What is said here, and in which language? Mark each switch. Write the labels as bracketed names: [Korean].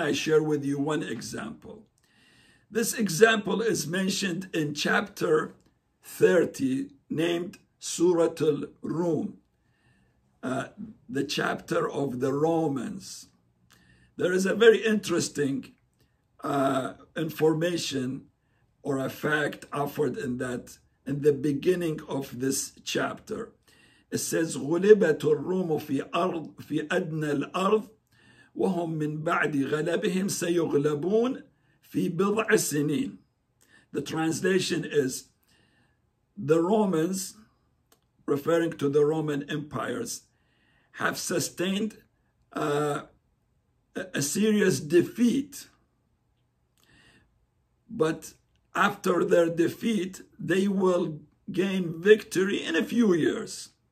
[English] I share with you one example. This example is mentioned in chapter 30, named Surah al-Rum, the chapter of the Romans. There is a very interesting information or a fact offered in the beginning of this chapter. It says, [Arabic] غُلِبَتُ الرُّومُ في أدنى الأرض وهم من بعد غلبهم سيغلبون في بضع سنين. [English] The translation is, the Romans, referring to the Roman empires, have sustained a serious defeat. But after their defeat, they will gain victory in a few years.